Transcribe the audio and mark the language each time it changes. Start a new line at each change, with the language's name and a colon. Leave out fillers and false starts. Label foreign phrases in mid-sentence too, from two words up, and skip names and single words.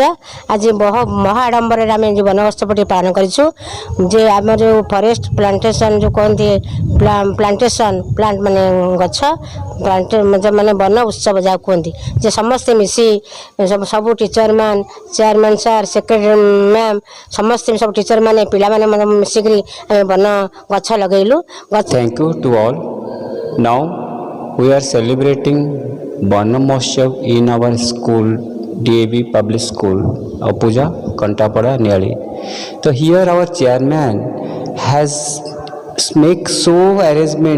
Odia: ଆଜି ମହା ଆଡ଼ମ୍ବରରେ ଆମେ ଯେଉଁ ବନୋତ୍ସବଟି ପାଳନ କରିଛୁ, ଯେ ଆମର ଯେଉଁ
English: forest plantation
Odia: ଯେଉଁ କହନ୍ତି, ପ୍ଲାଣ୍ଟ ମାନେ ଗଛ ମାନେ ବନ ଉତ୍ସବ ଯାହା କୁହନ୍ତି, ଯେ ସମସ୍ତେ ମିଶି ସବୁ ଟିଚରମାନେ,
English: chairman sir, secretary ma'am,
Odia: ସମସ୍ତେ ସବୁ ଟିଚରମାନେ ପିଲାମାନେ ମିଶିକରି ଆମେ ବନ ଗଛ ଲଗେଇଲୁ।
English: Thank you to all. Now we are celebrating Bana Mahotsav in our school, DAV Public School, Apuja, Kantapada, Niali. So here our chairman has make so arrangement.